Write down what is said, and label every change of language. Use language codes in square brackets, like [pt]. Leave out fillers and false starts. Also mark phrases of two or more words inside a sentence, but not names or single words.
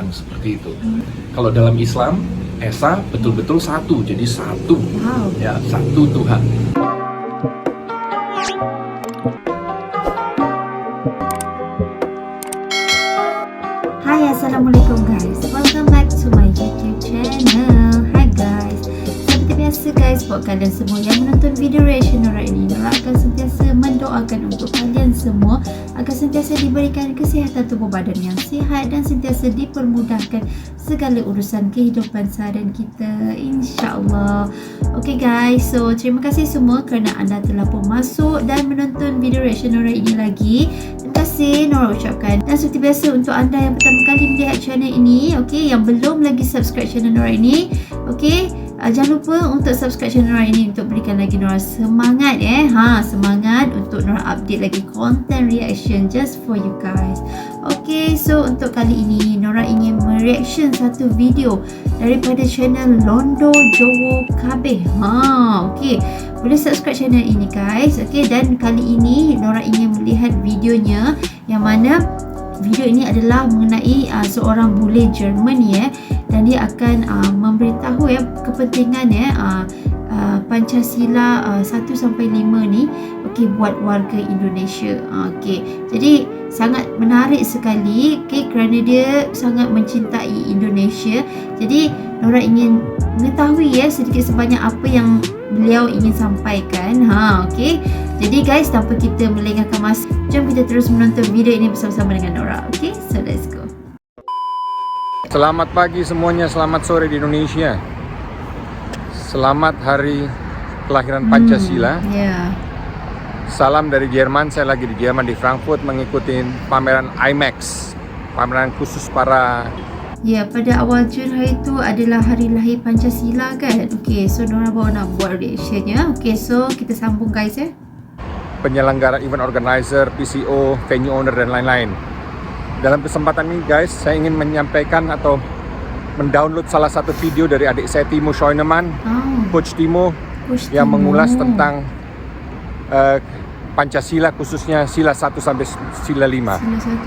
[ms] Seperti itu. Kalau dalam Islam, Esa betul-betul satu, jadi satu, ya satu Tuhan. [en] Hai, assalamualaikum guys, welcome back to my YouTube channel. [ms] Hai guys, seperti biasa guys, buat kalian semua yang menonton video reaction Nora ini, Nora akan sentiasa mendoakan untuk kalian semua agar sentiasa diberikan kesihatan tubuh badan yang sihat dan sentiasa dipermudahkan segala urusan kehidupan seharian kita, insyaAllah. Okay guys, so terima kasih semua kerana anda telah pun masuk dan menonton video reaction Nora ini lagi. Terima kasih Nora ucapkan. Dan seperti biasa untuk anda yang pertama kali melihat channel ini, okay, yang belum lagi subscribe channel Nora ini, okay, jangan lupa untuk subscribe channel Nora ini untuk berikan lagi Nora semangat semangat untuk Nora update lagi [en] content reaction just for you guys. [ms] Okay, so untuk kali ini Nora ingin mereaction satu video daripada channel Londo Jowo Kabeh. Okay, boleh subscribe channel ini guys. Okay, dan kali ini Nora ingin melihat videonya yang mana video ini adalah mengenai seorang bule Jerman ya, dan dia akan memberitahu ya kepentingan ya Pancasila 1 sampai 5 ni, okey, buat warga Indonesia. Okey, jadi sangat menarik sekali, okey, kerana dia sangat mencintai Indonesia. Jadi Nora ingin mengetahui ya sedikit sebanyak apa yang beliau ingin sampaikan. Okey. Jadi guys, tanpa kita melengahkan masa, jom kita terus menonton video ini bersama-sama dengan Nora. Okey, [en] so let's go. [id] Selamat pagi semuanya, selamat sore di Indonesia. Selamat hari kelahiran Pancasila. Salam dari Jerman, saya lagi di Jerman di Frankfurt mengikuti pameran IMAX, pameran khusus para... [ms] Ya, pada awal Jun hari itu adalah hari lahir Pancasila kan. Okey, so Nora bawa nak buat reactionnya. Okey, so kita sambung guys ya. [id] Penyelenggara, [en] event organizer, [id] PCO, [en] venue owner [id] dan lain-lain. Dalam kesempatan ini guys, saya ingin menyampaikan atau mendownload salah satu video dari adik saya Timo Scheunemann, Coach Timo, yang mengulas tentang Pancasila, khususnya sila 1 sampai sila 5.